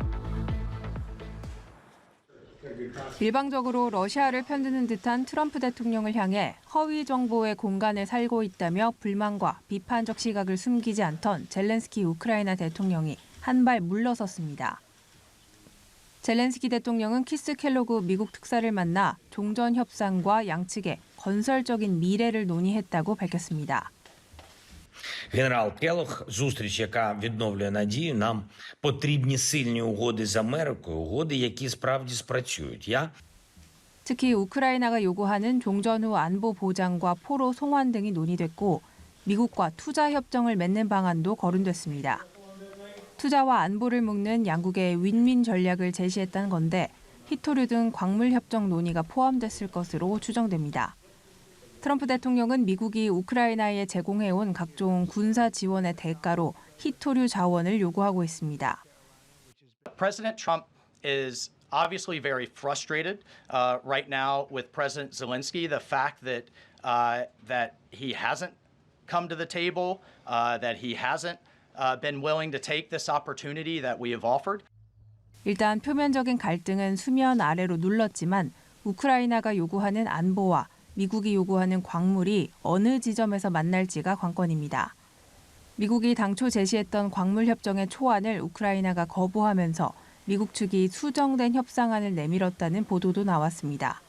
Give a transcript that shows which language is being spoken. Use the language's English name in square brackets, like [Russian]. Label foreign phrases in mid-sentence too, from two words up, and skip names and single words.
[Korean] 일방적으로 러시아를 편드는 듯한 트럼프 대통령을 향해 허위 정보의 공간을 살고 있다며 불만과 비판적 시각을 숨기지 않던 젤렌스키 우크라이나 대통령이 한 발 물러섰습니다. 젤렌스키 대통령은 키스 켈로그 미국 특사를 만나 종전 협상과 양측의 건설적인 미래를 논의했다고 밝혔습니다. [Ukrainian] Генерал Келох, зустріч, яка відновлює надію, нам потрібні сильні угоди з Америкою, угоди, які справді спрацюють. [Korean] 특히 우크라이나가 요구하는 종전 후 안보 보장과 포로 송환 등이 논의됐고 미국과 투자 협정을 맺는 방안도 거론됐습니다. 투자와 안보를 묶는 양국의 윈윈 전략을 제시했다는 건데 히토류 등 광물 협정 논의가 포함됐을 것으로 추정됩니다. 트럼프 대통령은 미국이 우크라이나에 제공해온 각종 군사 지원의 대가로 히토류 자원을 요구하고 있습니다. [English] President Trump is obviously very frustrated right now with President Zelensky. The fact that he hasn't come to the table, that he hasn't been willing to take this opportunity that we have offered. [Korean] 일단 표면적인 갈등은 수면 아래로 눌렀지만 우크라이나가 요구하는 안보와 미국이 요구하는 광물이 어느 지점에서 만날지가 관건입니다. 미국이 당초 제시했던 광물 협정의 초안을 우크라이나가 거부하면서 미국 측이 수정된 협상안을 내밀었다는 보도도 나왔습니다.